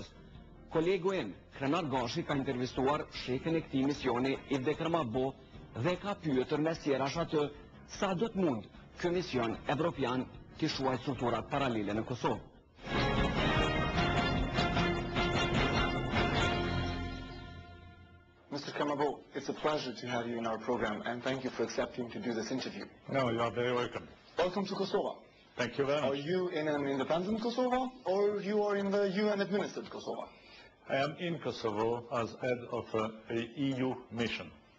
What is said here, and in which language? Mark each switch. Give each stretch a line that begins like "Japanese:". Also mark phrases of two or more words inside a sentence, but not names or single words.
Albanian: Kolegu im, Krenar Gashi, ka intervistuar shefin e këtij misioni Ivde Kermabo dhe ka pyetur mes tjerash atë sa do të mund ky mision evropian të shuajë strukturat paralele në Kosovë.
English: Mr. Kermabo, it's a pleasure to have you in our program, and thank you for accepting to do this interview. No, you are very welcome. Welcome to Kosovo. Thank you very much. Are you in an independent Kosovo, or you are in the UN-administered Kosovo? I am in Kosovo as head of an EU mission.